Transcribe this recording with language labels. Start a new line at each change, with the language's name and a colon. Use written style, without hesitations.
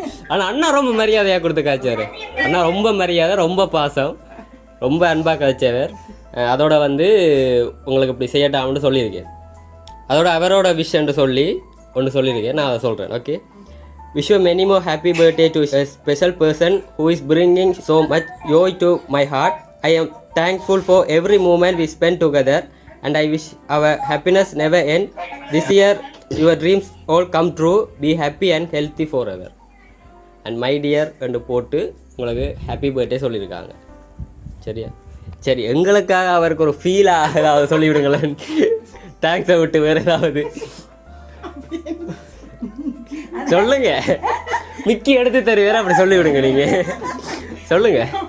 Tamil: ஆனால் அண்ணா ரொம்ப மரியாதையாக கொடுத்து காய்ச்சவர். அண்ணா ரொம்ப மரியாதை, ரொம்ப பாசம், ரொம்ப அன்பாக காய்ச்சவர். அதோட வந்து உங்களுக்கு இப்படி செய்யட்டாம்னு சொல்லியிருக்கேன். அதோட அவரோட விஷயம்னு சொல்லி ஒன்று சொல்லியிருக்கேன். நான் அதை சொல்கிறேன். Okay.
English: Wish you many more happy birthday to a special person who is bringing so much joy to my heart. I am thankful for every moment we spend together and I wish our happiness never end. This year your dreams all come true. Be happy and healthy forever. And my dear
Tamil: என்று போட்டு உங்களுக்கு happy birthday சொல்லியிருக்காங்க. சரியா? சரி. எங்களுக்காக அவருக்கு ஒரு ஃபீலாக ஏதாவது சொல்லிவிடுங்களேன். தேங்க்ஸை விட்டு வேறு ஏதாவது சொல்லுங்க. மிக்கி எடுத்து தருவேற அப்படி சொல்லிவிடுங்க. நீங்கள் சொல்லுங்க.